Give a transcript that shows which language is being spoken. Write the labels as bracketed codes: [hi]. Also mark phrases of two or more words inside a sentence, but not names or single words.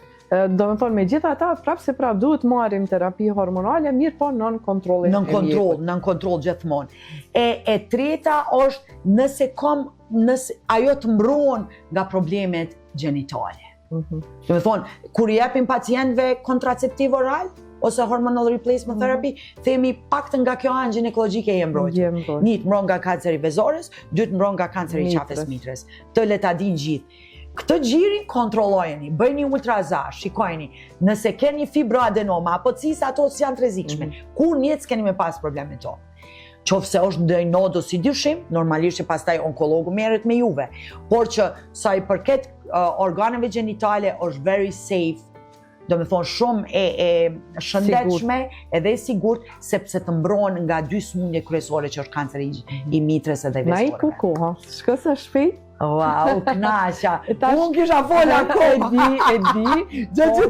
[sq] Do me thonë me gjitha ata, prapë duhet marrim terapi hormonale, mirë po nën kontrolin e mjekut. Nën kontroll gjithmonë. E treta është nëse ajo të mbrohen nga problemet gjenitale. Do me thonë, kur japim pacientëve kontraceptiv oral, ose [en] hormonal replacement therapy, [sq] themi paktën nga kjo anë ginekologjike e mbrojtur. Një të mbron nga kanceri vezores, dy të mbron nga kanceri i qafës mitres. Të le ta dinë gjithë. Këtë gjirin kontrollojeni, bëjni ultrazar, shikojni, nëse keni fibroadenoma apo cis, ato janë të rrezikshme. Kur njët s'keni me pas probleme to. Qofse është ndonjë nodus si dyshim, normalisht që pastaj onkologu merret me juve. Por që sa i përket organeve gjenitale është [en] very safe, [sq] do me thonë shumë e shëndetshme edhe e sigurt, sepse të mbrohen nga dy smundje kryesore që është kanceri i mitres edhe vesoreve. Na i koha, shko sa shpejt. Wow, knasha. Unë kisha fola akoma. E di.